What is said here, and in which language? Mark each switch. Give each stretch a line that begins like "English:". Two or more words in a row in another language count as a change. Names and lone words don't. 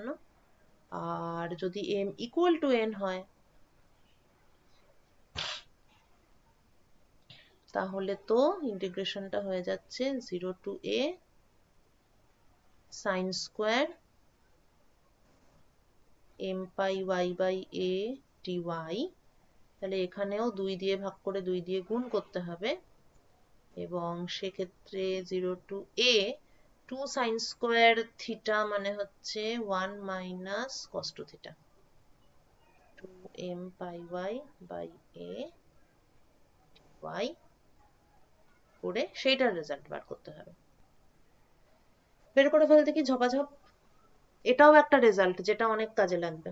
Bangla: আর যদি
English: m equal to n
Bangla: হয় তাহলে তো ইন্টিগ্রেশনটা হয়ে যাচ্ছে
English: 0 to a sine square m pi y by a dy.
Bangla: তাহলে এখানেও 2 দিয়ে ভাগ করে 2 দিয়ে গুণ করতে হবে, এবং সেক্ষেত্রে
English: 0 to a 2 sin square theta
Bangla: মানে হচ্ছে
English: 1 minus cos 2 theta 2m pi y by a y
Bangla: করে সেইটার রেজাল্ট বার করতে হবে। বের করে ফেলতে কি ঝপাঝপ। এটাও একটা রেজাল্ট যেটা অনেক কাজে লাগবে।